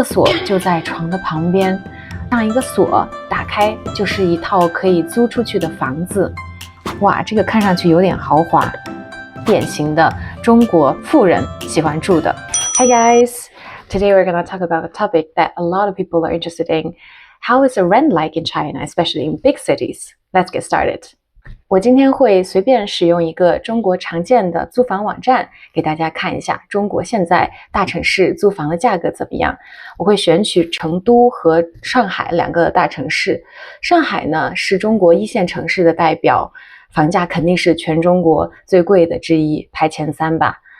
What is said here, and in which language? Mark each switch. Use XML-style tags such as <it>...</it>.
<zh>厕所就在床的旁边，上一个锁打开就是一套可以租出去的房子。哇，这个看上去有点豪华，典型的中国富人喜欢住的。</zh> <en>Hi guys, today we're going to talk about a topic that a lot of people are interested in. How is the rent like in China, especially in big cities? Let's get started.</en> <zh>我今天会随便使用一个中国常见的租房网站，给大家看一下中国现在大城市租房的价格怎么样。我会选取成都和上海两个大城市。上海呢是中国一线城市的代表，房价肯定是全中国最贵的之一，排前3吧。</zh>